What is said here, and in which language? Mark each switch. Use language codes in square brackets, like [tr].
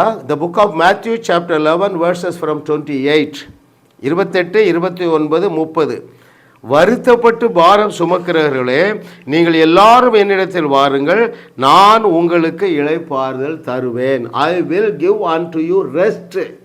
[en] The book of Matthew chapter 11 verses from 28, 28, 29, 30. [ta] வருத்தப்பட்டு பாரம் சுமக்கிறவர்களே, நீங்கள் எல்லாரும் என்னிடத்தில் வாருங்கள், நான் உங்களுக்கு இளைப்பாறுதல் தருவேன். [en] I will give unto you rest.